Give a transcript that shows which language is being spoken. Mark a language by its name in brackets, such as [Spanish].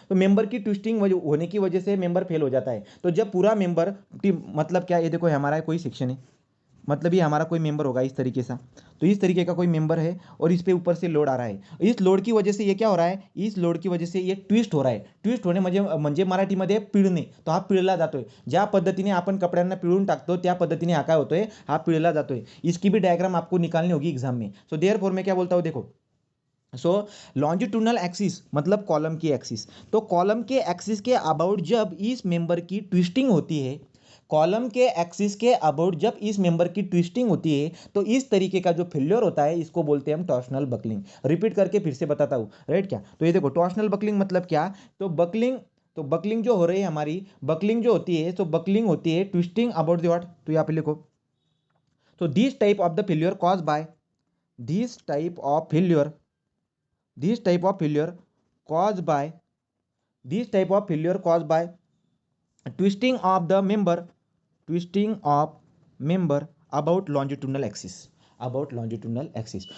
[Hindi] तो मेंबर की ट्विस्टिंग होने की वजह से मेंबर फेल हो जाता है. तो जब पूरा मेंबर, मतलब क्या, ये देखो हमारा कोई सेक्शन है, मतलब ये हमारा कोई मेंबर होगा इस तरीके से. तो इस तरीके का कोई मेंबर है और इस पे ऊपर से लोड आ रहा है. इस लोड की वजह से ये क्या हो रहा है, इस लोड की वजह से ये ट्विस्ट हो रहा है. [Marathi] ट्विस्ट होणे म्हणजे मराठीमध्ये पिळणे. तो हा पिळला जातोय. ज्या पद्धतीने आपण कपड्यांना पिळून टाकतो त्या पद्धतीने हा काय होतोय, हा पिळला जातोय. [Hindi] इसकी भी डायग्राम आपको निकालनी होगी एग्जाम में. सो देयरफॉर मैं क्या बोलता हूँ, देखो सो लॉन्जिट्यूडनल एक्सिस मतलब कॉलम की एक्सिस, तो कॉलम के एक्सिस के अबाउट जब इस मेंबर की ट्विस्टिंग होती है, कॉलम के एक्सिस के अबाउट जब इस मेंबर की ट्विस्टिंग होती है, तो इस तरीके का जो फेल्योर होता है इसको बोलते हैं हम टॉर्सनल बकलिंग। रिपीट करके फिर से बताता हूँ, राइट क्या? तो ये देखो टॉर्सनल बकलिंग मतलब क्या, तो बकलिंग जो हो रही है हमारी, बकलिंग जो होती है, तो बकलिंग होती है ट्विस्टिंग अबाउट द व्हाट, तो यहाँ पे लिखो, तो [English] this type of the failure cause by, this type of failure, this type of failure caused by, this type of failure caused by twisting of the member, twisting of member about longitudinal axis, [Hindi] about longitudinal axis.